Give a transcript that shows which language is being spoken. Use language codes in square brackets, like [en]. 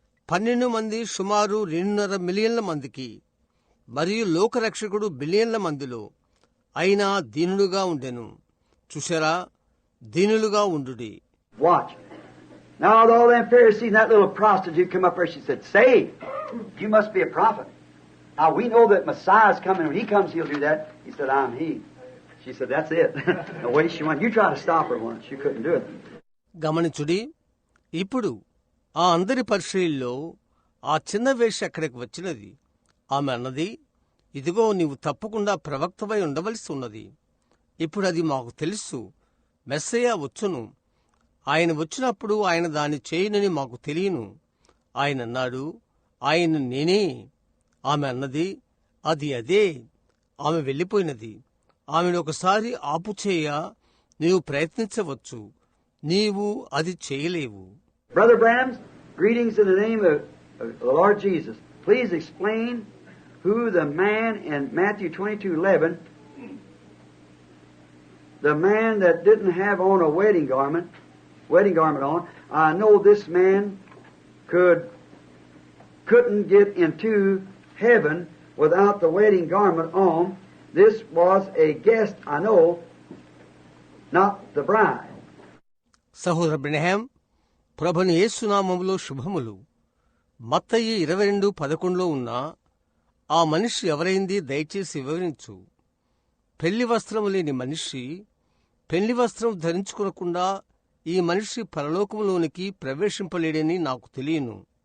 [te] 12 మంది సుమారు 2.5 మిలియన్ల మందికి, మరియు లోకరక్షకుడు బిలియన్ల మందిలో, అయినా దీనుడుగా ఉండెను. చూశారా? దీనులుగా ఉండుడి. [en] Watch. Now all them Pharisees and that little prostitute come up there, she said, "Say, you must be a prophet. Now we know that Messiah is coming. When he comes, he'll do that." He said, "I'm he." She said, "That's it." The way she went, you try to stop her once. You couldn't do it. [te] గమనించుడి. ఇప్పుడు ఆ అందరి పరిచర్యల్లో ఆ చిన్న వేశ్య అక్కడికి వచ్చినది. ఆమె అన్నది, ఇదిగో నీవు తప్పకుండా ప్రవక్తవై ఉండవలసి ఉన్నది. ఇప్పుడు అది మాకు తెలుసు. మెస్సయ్య వచ్చును. ఆయన వచ్చినప్పుడు ఆయన దాన్ని చేయునని మాకు తెలియను. ఆయన అన్నాడు, ఆయన నేనే. ఆమె అన్నది, అది అదే. ఆమె వెళ్ళిపోయినది. ఆమెను ఒకసారి ఆపుచేయ నీవు ప్రయత్నించవచ్చు. నీవు అది చేయలేవు. [en] Brother Branham, greetings in the name of the Lord Jesus. Please explain who the man in Matthew 22:11, the man that didn't have on a wedding garment on. I know this man couldn't get into heaven without the wedding garment on. This was a guest, I know, not the bride. [te] సహోదర బ్రహ్మ, ప్రభుని యేసునామములో శుభములు. మత్తయి 22:11 ఉన్న ఆ మనిషి ఎవరైంది దయచేసి వివరించు. పెళ్లి వస్త్రము లేని మనిషి, పెళ్లి వస్త్రం ధరించుకునకుండా ఈ మనిషి పరలోకములోనికి ప్రవేశింపలేడని నాకు తెలియను.